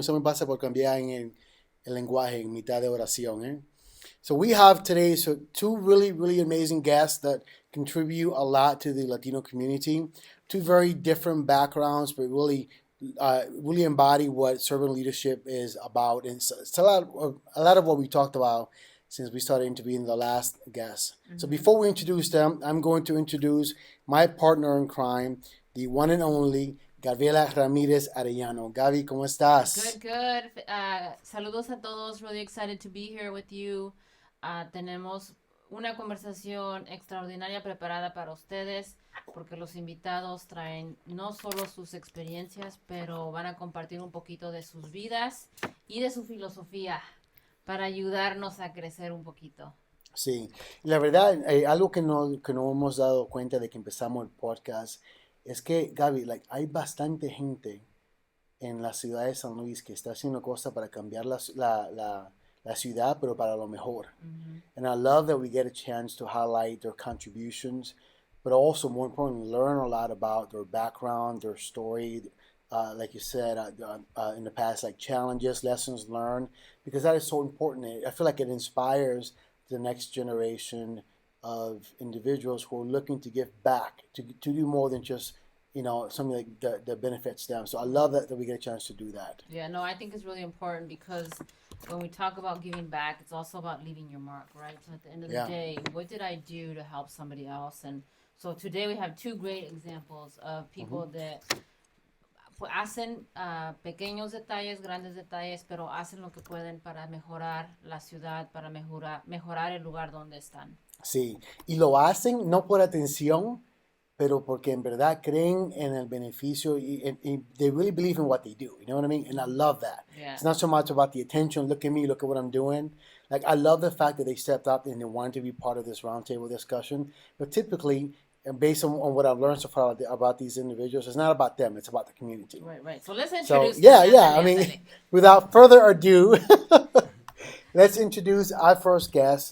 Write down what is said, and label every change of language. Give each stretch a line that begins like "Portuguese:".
Spanish: Eso me pasa por cambiar en el lenguaje en mitad de oración.
English: So we have today two really amazing guests that contribute a lot to the Latino community. Two very different backgrounds, but really embody what servant leadership is about. And it's a lot of what we talked about since we started interviewing the last guest. Mm-hmm. So before we introduce them, I'm going to introduce my partner in crime, the one and only Gabriela Ramirez Arellano.
Spanish: Gaby, ¿cómo estás? Good. Saludos a todos.
English: Really excited to be here with you.
Spanish: Tenemos una conversación extraordinaria preparada para ustedes porque los invitados traen no solo sus experiencias, pero van a compartir un poquito de sus vidas y de su filosofía para ayudarnos a crecer un poquito. Sí, la verdad, algo que no hemos dado cuenta de que empezamos el podcast es que, Gaby, hay bastante gente en la ciudad de San Luis que está haciendo cosas para cambiar la ciudad, pero para lo mejor. Mm-hmm.
English: And I love that we get a chance to highlight their contributions, but also, more importantly, learn a lot about their background, their story, like you said in the past, like challenges, lessons learned, because that is so important. I feel like it inspires the next generation of individuals who are looking to give back, to do more than just, something like that benefits them. So I love that we get a chance to do that. Yeah, no, I think it's really important because when we talk about giving back, it's also about leaving your mark, right? So at the end of the day, what did I do to help somebody else? And so today we have two great examples of people that
Spanish: hacen pequeños detalles, grandes detalles, pero hacen lo que pueden para mejorar la ciudad, para mejorar el lugar donde están. Sí, y lo hacen no por atención, pero porque en verdad creen en el beneficio y
English: they really believe in what they do, you know what I mean? And I love that. Yeah. It's not so much about the attention, look at me, look at what I'm doing. Like, I love the fact that they stepped up and they wanted to be part of this roundtable discussion, but typically, and based on what I've learned so far about these individuals, it's not about them, it's about the community. Right. So let's introduce I mean, without further ado, let's introduce our first guest.